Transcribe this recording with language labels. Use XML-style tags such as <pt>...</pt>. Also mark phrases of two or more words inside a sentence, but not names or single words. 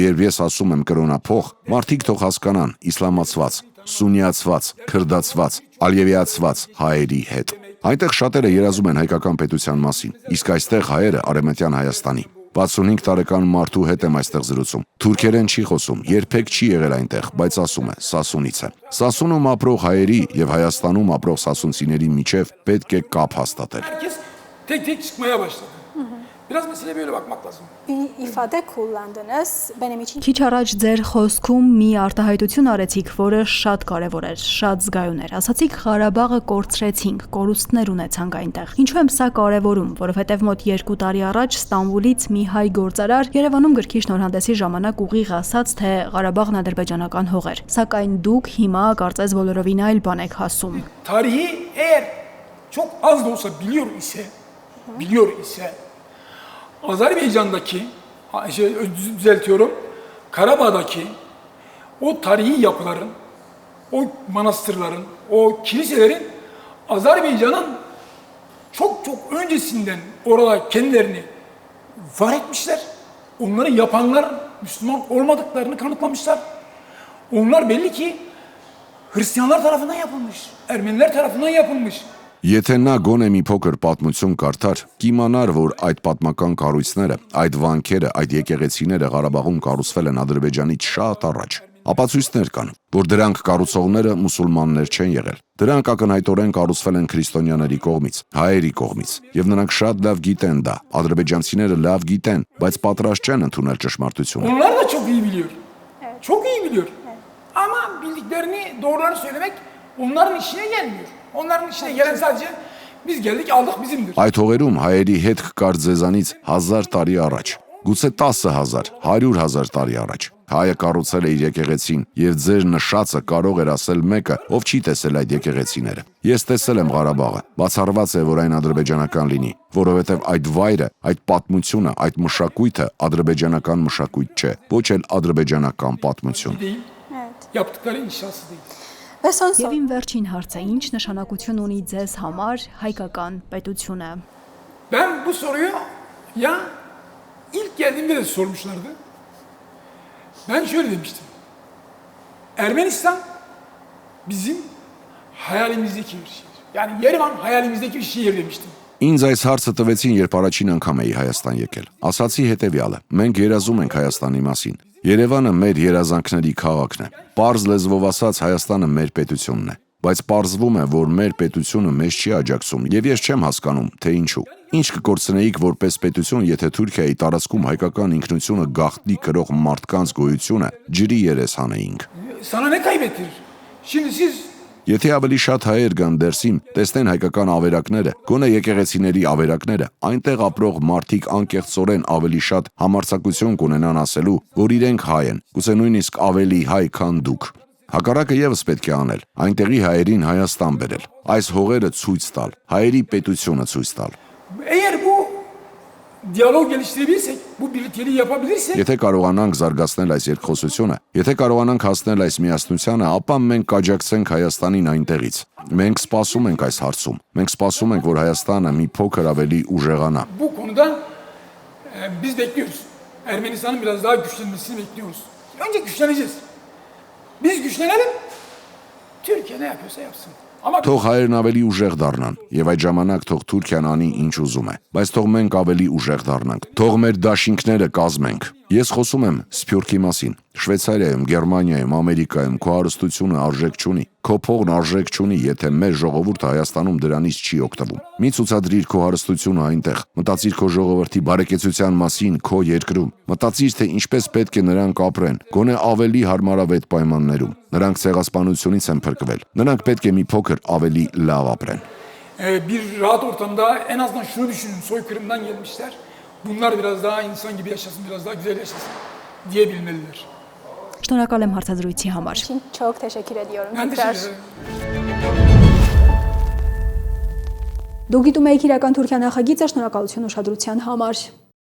<hy>երբ ես ասում եմ կրոնափող, մարդիկ թող հասկանան իսլամացված, սուննիացված, քրդացված, ալիևիացված հայերի հետ։ Այնտեղ շատերը երազում են հայկական պետության մասին, իսկ այստեղ հայերը Արևմտյան Հայաստանի։ 65 տարեկան մարդու հետ եմ այստեղ զրուցում։ Թուրքերեն չի խոսում, երբեք չի եղել այնտեղ, բայց ասում է Սասունից է։ Սասունում ապրող հայերի եւ Հայաստանում ապրող սասունցիների միջև պետք է կապ հաստատել։</hy> <tr>Tek çıkmaya başladı. Biraz meseleye böyle bakmak lazım. Bir ifade kullandınız. Benim için</tr> <hy>Քիչ առաջ ձեր խոսքում մի արտահայտություն արեցիք, որը շատ կարևոր էր, շատ զգայուն էր։ Ասացիք Ղարաբաղը կորցրեցինք, կորուստներ ունեցանք այնտեղ։ Ինչու եմ սա կարևորում, որովհետև մոտ 2 տարի առաջ Ստամբուլից մի հայ գործարար Երևանում գրքի շնորհանդեսի ժամանակ ուղիղ ասաց, թե Ղարաբաղն ադրբեջանական հող էր։ Սակայն դուք հիմա կարծես բոլորովին այլ bան եք ասում։</hy> <tr>Tarihi eğer çok az da olsa biliyor ise Azerbaycan'daki, düzeltiyorum, Karabağ'daki o tarihi yapıların, o manastırların, o kiliselerin Azerbaycan'ın çok öncesinden orada kendilerini var etmişler. Onları yapanlar Müslüman olmadıklarını kanıtlamışlar. Onlar belli ki Hristiyanlar tarafından yapılmış, Ermeniler tarafından yapılmış.</tr> <hy>Եթե նա գոնե մի փոքր պատմություն կարդար, կիմանար, որ այդ պատմական կառույցները, այդ վանքերը, այդ եկեղեցիները Ղարաբաղում կառուցվել են Ադրբեջանից շատ առաջ։ Ապացույցներ կան, որ դրանք կառուցողները մուսուլմաններ չեն եղել։ Դրանք ակնհայտորեն կառուցվել են քրիստոնյաների կողմից, հայերի կողմից, եւ նրանք շատ լավ գիտեն դա։ Ադրբեջանցիները լավ գիտեն, բայց պատրաստ չեն ընդունել ճշմարտությունը։</hy> <tr>Onlar da çok iyi biliyor. Çok iyi biliyor. Ama bildiklerini, doğruları söylemek onların işine gelmiyor. Onların işine gelen sadece biz geldik aldık bizimdir.</tr> <hy>Այդ հողերում հայերի հետ կար ձեզանից 1000 տարի առաջ, գուցե 10,000, 100,000 տարի առաջ։ Հայը կառուցել է իր եկեղեցին, եւ ձեր նշածը կարող էր ասել մեկը, ով չի տեսել այդ եկեղեցիները։ Ես տեսել եմ Ղարաբաղը, բացառված է, որ այն ադրբեջանական լինի, որովհետեւ այդ վայրը, այդ պատմությունը, այդ մշակույթը ադրբեջանական մշակույթ չէ, ոչ էլ ադրբեջանական պատմություն։</hy> <tr>Yaptıkları inşası değil.</tr> <hy>Եվ իմ վերջին հարցը, ինչ նշանակություն ունի ձեզ համար հայկական պետությունը։</hy> <tr>Ben bu soruyu ya ilk geldiğimde de sormuşlardı. Ben şöyle demiştim. Ermenistan bizim hayalimizdeki bir şehir. Yani Yerevan hayalimizdeki bir şehir demiştim.</tr> <hy>Ինձ այս հարցը տվեցին, երբ առաջին անգամ էի Հայաստան եկել։ Ասացի հետևյալը. մենք երազում ենք Հայաստանի մասին։ Երևանը մեր երազանքների քաղաքն է։ Պարզ լեզվով ասած Հայաստանը մեր պետությունն է, բայց պարզվում է, որ մեր պետությունը մեզ չի աջակցում, եւ ես չեմ հասկանում, թե ինչու։ Ինչ կկորցնեիք որպես պետություն, եթե Թուրքիայի տարածքում հայկական ինքնությունը գաղտնի կրող մարդկանց գոյությունը ջրի երես հանեինք։</hy> <tr>Sana ne kaybettirir? Şimdi siz</tr> <hy>Եթե ավելի շատ հայեր գան դերսիմ, տեսնեն հայկական ավերակները, գոնե եկեղեցիների ավերակները, այնտեղ ապրող մարդիկ անկեղծորեն ավելի շատ համարձակություն կունենան ասելու, որ իրենք հայ են, գուցե նույնիսկ ավելի հայ, քան դուք։ Հակառակը եւս պետք է անել, այնտեղի հայերին Հայաստան բերել, այս հողերը ցույց տալ, հայերի պետությունը ցույց տալ։</hy> <tr>Eğer bu diyalog geliştirebilirsek, bu birlikteliği yapabilirsek,</tr> <hy>Եթե կարողանանք զարգացնել այս երկխոսությունը, եթե կարողանանք հասնել այս միասնությանը, ապա մենք կաջակցենք Հայաստանին այնտեղից։ Մենք սպասում ենք այս հարցում։ Մենք սպասում ենք, որ Հայաստանը մի փոքր ավելի ուժեղանա։</hy> <tr>bu konuda biz bekliyoruz. Ermenistan'ın biraz daha güçlenmesini bekliyoruz. Önce güçleneceğiz. Biz güçlenelim, Türkiye ne yapıyorsa yapsın. Ama</tr> <hy>Թող հայերն ավելի ուժեղ դառնան, եւ այդ ժամանակ թող Թուրքիան անի ինչ ուզում է, բայց թող մենք ավելի ուժեղ դառնանք։ Թող մեր դաշինքները կազմենք։ Ես խոսում եմ Սփյուռքի մասին։ Շվեյցարիայում, Գերմանիայում, Ամերիկայում քո հարստությունը արժեք չունի։ Քո փողն արժեք չունի, եթե մեր ժողովուրդը Հայաստանում դրանից չի օգտվում։ Մի ցուցադրիր քո հարստությունը այնտեղ։ Մտածիր քո ժողովրդի բարեկեցության մասին քո երկրում։ Մտածիր, թե ինչպես պետք է նրանք ապրեն, գոնե ավելի հարմարավետ պայմաններում։ Նրանք ցեղասպանությունից են փրկվել։ Նրանք պետք է մի փոքր ավելի լավ ապրեն։</hy> <tr>bir rahat ortamda en azından şunu düşünün, soykırımdan gelmişler. Bunlar biraz daha insan gibi yaşasın, biraz daha güzel yaşasın diyebilmeliler.</tr> <hy>Շնորհակալ եմ հարցազրույցի համար։</hy> <tr>Çok teşekkür ediyorum. Ben Tekrar. teşekkür ederim.</tr> <hy>Դուք գիտում եք իրական Թուրքիա նախագիծը, շնորհակալություն ուշադրության համար։</hy>